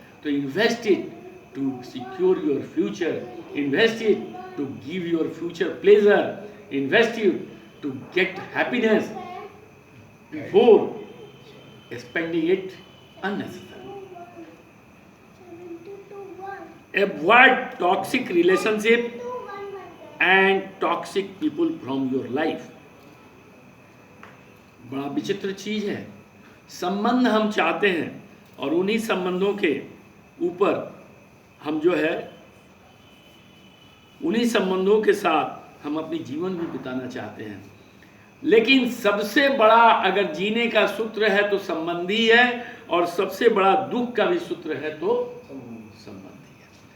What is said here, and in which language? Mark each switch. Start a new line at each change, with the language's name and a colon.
English: तो invest it to secure your future, invest it to give your future pleasure, invest it to get happiness before spending it unnecessarily. Avoid toxic relationship and toxic people from your life.
Hindi: बड़ा विचित्र चीज है, संबंध हम चाहते हैं और उन्हीं संबंधों के ऊपर हम जो है उन्हीं संबंधों के साथ हम अपनी जीवन भी बिताना चाहते हैं। लेकिन सबसे बड़ा अगर जीने का सूत्र है तो संबंधी है, और सबसे बड़ा दुख का भी सूत्र है तो संबंधी है।